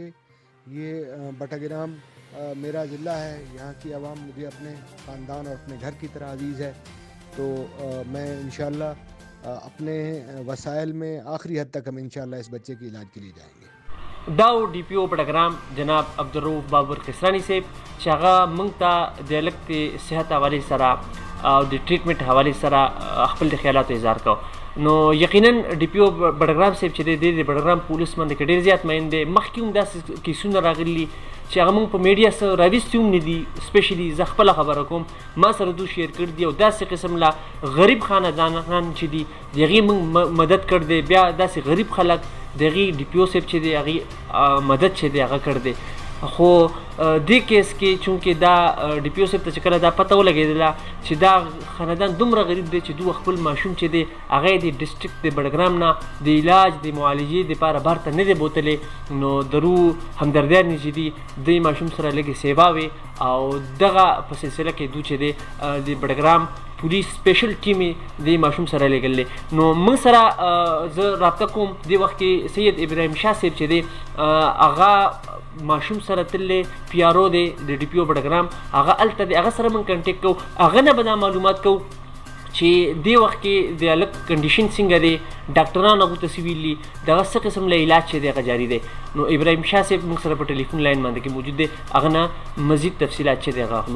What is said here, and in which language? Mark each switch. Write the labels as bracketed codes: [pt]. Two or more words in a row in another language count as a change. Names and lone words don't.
[ur] یہ بٹگرام میرا ضلع ہے، یہاں کی عوام مجھے اپنے خاندان اور اپنے گھر کی طرح عزیز ہے. تو میں ان شاء اللہ اپنے وسائل میں آخری حد تک ہم ان شاء اللہ اس بچے کے علاج کے لیے جائیں گے. [ps] दाउ डी पी ओ बडग्राम जनाब عبدالرؤف بابر قسرانی صاحب چې هغه موږ ته د هلک د صحت حوالې سره او د ټریټمنټ حوالې سره خپل د خیالاتو اظهار کو. نو یقینا डी पी ओ بډګرام صاحب چې دی د بډګرام پولیس باندې کې ډېر زیات مین دی. مخکې هم داسې کیسونه راغلي چې هغه موږ په میډیا سره راویستي هم نه دي. سپیشلي زه خپله خبره کوم، ما سره دوی شیر کړي دي او داسې قسم له غریب خاندانان چې دي د هغې موږ مدد کړی دی. بیا داسې غریب خلک د هغې डी पी ओ صاحب چې دی هغې مدد چې دی هغه کړی دی. خو دې کیس کې چونکې دا डी पी ओ صاحب ته چې کله دا پته ولګېدله چې دا خاندان دومره غریب دی چې دوی خپل ماشوم چې دی هغه یې د ډسټرکټ د بډګرام نه د علاج د معالجې دپاره بهر ته نه دی بوتلی. نو درو همدردیانې چې دي دوی ماشوم سره لږې سیوا وې او دغه په سلسله کې دوی چې دی د بډګرام پولیس سپیشل ټیم د ماشوم سره لېږلی. نو موږ سره زه رابطه کوم دې وخت کې سید ابراهیم شاه صاحب چې دی هغه ماشوم سره تللی پی آر او دی د डी पी ओ بډګرام هغه هلته دی. هغه سره موږ کنټیکټ کوو، هغه نه به دا معلومات کوو چې دې وخت کې د هلک کنډیشن څنګه دی، ډاکټران هغو ته څه ویلي، دغه څه قسم له علاج چې دی هغه جاري دی. نو ابراهیم شاه صاحب موږ سره په ټلیفون لاین باندې کې موجود دی، هغه نه مزید تفصیلات چې دی هغه اخلو.